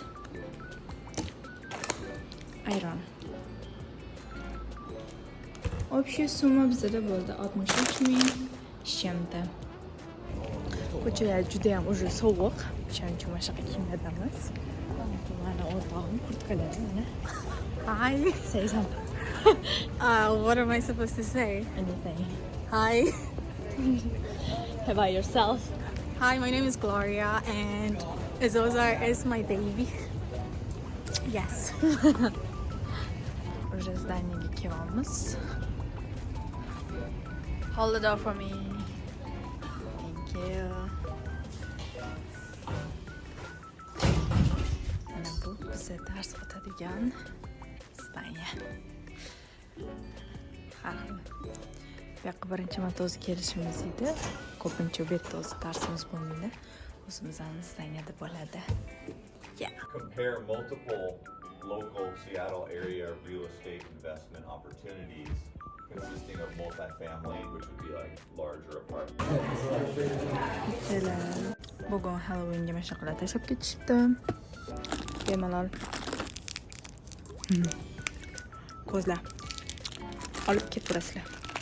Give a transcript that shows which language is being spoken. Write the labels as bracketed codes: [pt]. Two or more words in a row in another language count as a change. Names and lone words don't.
[uz] Ayron. Общая summa bizda bo'ldi 63 ming [ru] с чем-то. [uz] Ko'chalar juda ham уже sovuq. Shuning uchun mana shunaqa kiyimlardamiz. Mana o'rtog'im kurtkalari mana. [en] Hi. Say something. What am I supposed to say? Anything. Hi. How about yourself? Hi, my name is Gloria and Azozar is my baby. Yes. [ru] Уже зданиеga [uz] kelamiz. [en] Hold the door for me. Thank you. [uz] Mana bu biza dars o'tadigan zdaniya. Har xil. Bu yoqqa birinchi marta o'zi kelishimiz edi. Ko'pincha bu yerda o'zi darsimiz bo'lmaydi. O'zimizning zdaniyada bo'ladi. [en] Yeah. Compare multiple local Seattle area real estate investment opportunities consisting of multifamily, which would be like larger apartments. [uz] Bugun Halloweenga mashaqlar tashab ketishibdi. Bemalol. Ko'zlar. Olib ketaverasizlar.